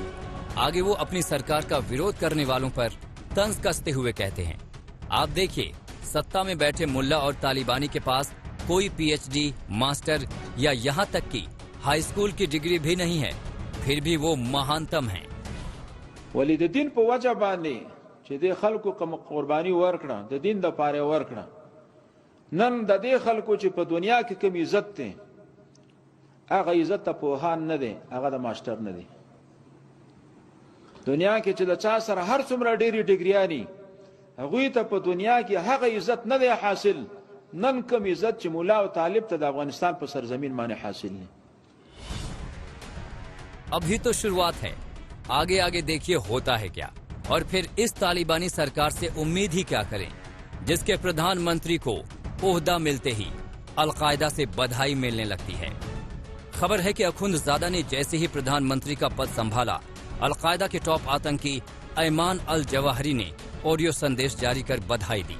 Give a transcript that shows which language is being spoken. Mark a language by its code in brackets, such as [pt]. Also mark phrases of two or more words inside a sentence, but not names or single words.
[hi] आगे वो अपनी सरकार का विरोध करने वालों पर तंज कसते हुए कहते हैं, आप देखिए, सत्ता में बैठे मुल्ला और तालिबानी के पास कोई पीएचडी, मास्टर या यहाँ तक कि [en] high school [hi] की डिग्री भी नहीं है, फिर भी वो महानतम हैं। [ps] वली द दिन په وجه باندې چې د خلکو کوم قرباني ورکړه د دین د پاره ورکړه، نن د دې خلکو چې په دنیا کې کوم عزت دی، هغه عزت ته پوهان نه دی، هغه د ماستر نه دی. دنیا کې چې د چا سره هر څومره ډېری ډیګریانی، هغه ته په دنیا کې هغه عزت نه دی حاصل، نن کوم عزت چې مولا او طالب ته د افغانستان په سرزمین باندې حاصل نه. [hi] अभी तो शुरुआत है, आगे आगे देखिए होता है क्या। और फिर इस तालिबानी सरकार से उम्मीद ही क्या करें, जिसके प्रधानमंत्री को ओहदा मिलते ही अलकायदा से बधाई मिलने लगती है। खबर है कि अखुंदजादा ने जैसे ही प्रधानमंत्री का पद संभाला, अलकायदा के टॉप आतंकी ऐमान अल जवाहरी ने ऑडियो संदेश जारी कर बधाई दी।